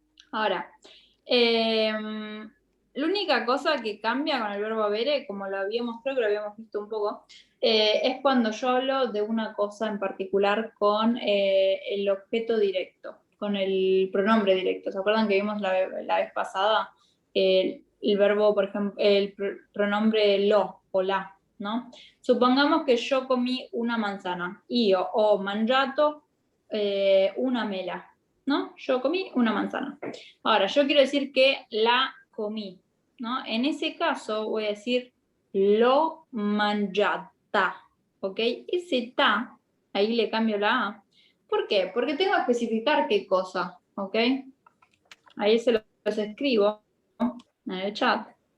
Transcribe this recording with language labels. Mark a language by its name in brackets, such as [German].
[Spanish] Ahora, la única cosa que cambia con el verbo avere, como creo que lo habíamos visto un poco, es cuando yo hablo de una cosa en particular con el objeto directo, con el pronombre directo. ¿Se acuerdan que vimos la vez pasada el verbo, por ejemplo, el pronombre lo o la, ¿no? Supongamos que yo comí una manzana. [Italian] Io ho mangiato una mela, ¿no? [Spanish] Yo comí una manzana. Ahora, yo quiero decir que la comí, ¿no? En ese caso voy a decir [Italian] l'ho mangiata, [Spanish] ¿ok? Ese ta, ahí le cambio la A. ¿Por qué? Porque tengo que especificar qué cosa, ¿ok? Ahí se los escribo en el chat.